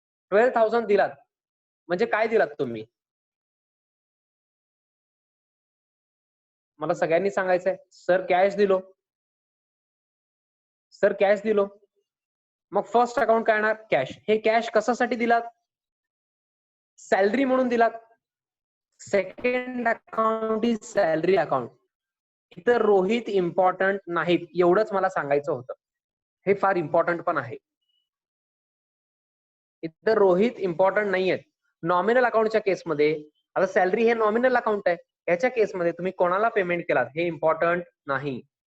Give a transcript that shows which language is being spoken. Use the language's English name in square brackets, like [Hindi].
[Marathi] 12,000 दिलात म्हणजे काय दिलात तुम्ही, मला सगळ्यांनी सांगायचंय. सर कॅश दिलो, सर कॅश दिलो. मग फर्स्ट अकाउंट काय येणार, कॅश. हे कॅश कशासाठी दिलात, सॅलरी म्हणून दिलात. [English] Second account is salary account. [Marathi] इतर रोहित इम्पॉर्टंट नाहीत, एवढंच मला सांगायचं होतं. हे फार इम्पॉर्टंट पण आहे. इतर रोहित इम्पॉर्टंट नाहीयेत. नॉमिनल अकाउंटच्या केसमध्ये, आता सॅलरी हे नॉमिनल अकाउंट आहे, याच्या केसमध्ये तुम्ही कोणाला पेमेंट केलात हे इम्पॉर्टंट नाही.